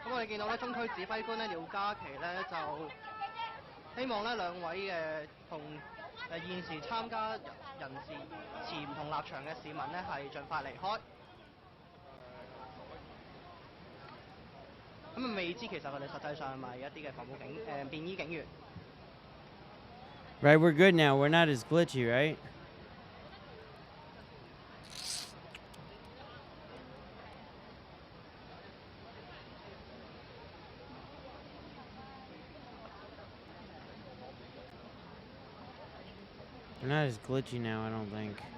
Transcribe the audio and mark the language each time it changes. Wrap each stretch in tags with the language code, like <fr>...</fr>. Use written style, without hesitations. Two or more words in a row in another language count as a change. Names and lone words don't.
<yue>見到咧，中區指揮官咧廖嘉琪咧就希望咧兩位嘅同現時參加人士持唔同立場嘅市民咧係盡快離開。咁啊未知其實佢哋實際上係咪一啲嘅防暴便衣警員</yue> <en>Right, we're good now. We're not as glitchy, right? We're not as glitchy now, I don't think.</en>